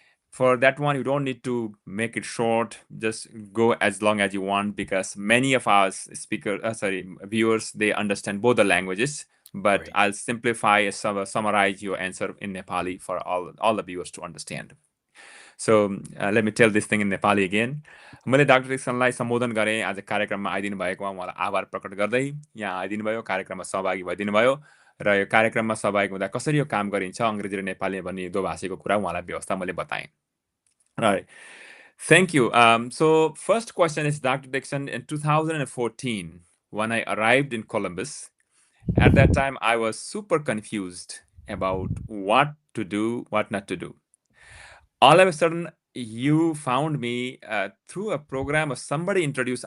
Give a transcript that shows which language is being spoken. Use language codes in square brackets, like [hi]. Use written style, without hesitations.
[en] For that one, you don't need to make it short. Just go as long as you want, because many of our viewers, they understand both the languages. But Great. I'll simplify, summarize your answer in Nepali for all the viewers to understand. So let me tell this thing in Nepali again. [ne] मैले doctor डिक्सनलाई सम्बोधन गरेँ। आज कार्यक्रममा आइदिनु भएकोमा उहाँलाई आभार प्रकट गर्दै यहाँ आइदिनु भयो, कार्यक्रममा सहभागी भइदिनु भयो र यो कार्यक्रममा सहभागी हुँदा कसरी यो काम गरिन्छ अङ्ग्रेजी र नेपाली भन्ने दो भाषीको कुरा उहाँलाई व्यवस्था मैले बताएँ। [en] Right. Thank you. So first question is, Dr. Dixon, in 2014, when I arrived in Columbus, at that time I was super confused about what to do, what not to do. All of a sudden, you found me through a program or somebody introduced.